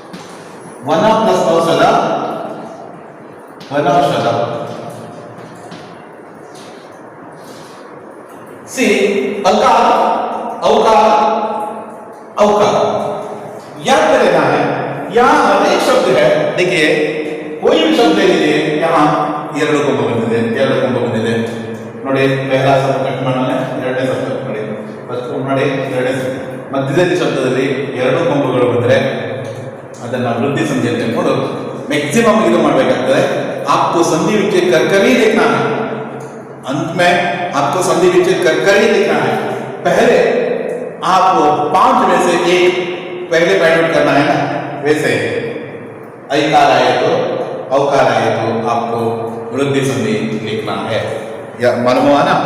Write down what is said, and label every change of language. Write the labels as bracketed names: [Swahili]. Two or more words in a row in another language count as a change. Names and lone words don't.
[Hindi] वन प्लस औषध वनौषध सी अकार, अवकार, अवकार याद कर लेना है। यहां अनेक शब्द है, देखिए कोई भी शब्द ले लीजिए, यहां [Kannada] ಎರಡು ಕೊಂಬು ಬಂದಿದೆ ನೋಡಿ, [Hindi] पहला शब्द [Kannada] कट ಮಾಡೋಣ, ಎರಡನೇ शब्द ನೋಡಿ, ಫಸ್ಟ್ ನೋಡಿ ಎರಡನೇ शब्द ಮಧ್ಯದಲ್ಲಿ ಶಬ್ದದಲ್ಲಿ ಎರಡು ಕೊಂಬುಗಳು ಬಂದ್ರೆ ಅದನ್ನ ವೃದ್ಧಿ ಸಂಧಿ ಅಂತ ಹೇಳ್ಕೊಂಡು मैक्सिमम ಇದು ಮಾಡಬೇಕಾಗ್ತದೆ। [Hindi] आपको संधि विच्छेद कर कर ही देखना है, अंत में आपको संधि विच्छेद कर कर ही देखना है। पहले आपको 5 में से एक पहले [English] find out [Hindi] करना है ना, वैसे ऐकार आए तो अवकार आए तो आपको वृद्धि संधि लिखना है, या मालूम हुआ ना।